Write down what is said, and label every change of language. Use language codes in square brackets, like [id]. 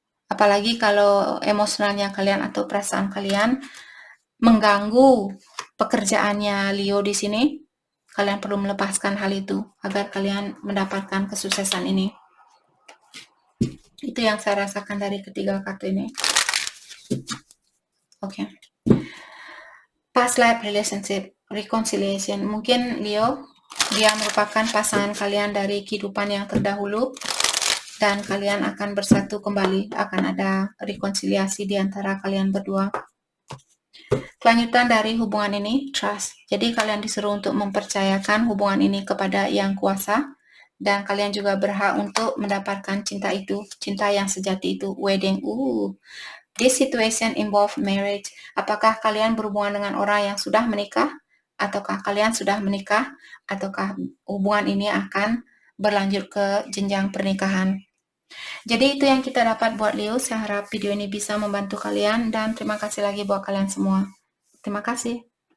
[id] Apalagi kalau emosionalnya kalian atau perasaan kalian mengganggu pekerjaannya Leo di sini, kalian perlu melepaskan hal itu agar kalian mendapatkan kesuksesan ini. Itu yang saya rasakan dari ketiga kartu ini. Oke. [en] Past life relationship, reconciliation. [id] Mungkin Leo, dia merupakan pasangan kalian dari kehidupan yang terdahulu dan kalian akan bersatu kembali. Akan ada rekonsiliasi di antara kalian berdua. Kelanjutan dari hubungan ini, trust. Jadi kalian disuruh untuk mempercayakan hubungan ini kepada Yang Kuasa. Dan kalian juga berhak untuk mendapatkan cinta itu. Cinta yang sejati itu. Wedding. [en] This situation involve marriage. [id] Apakah kalian berhubungan dengan orang yang sudah menikah? Ataukah kalian sudah menikah? Ataukah hubungan ini akan berlanjut ke jenjang pernikahan? Jadi itu yang kita dapat buat Leo. Saya harap video ini bisa membantu kalian. Dan terima kasih lagi buat kalian semua. Terima kasih.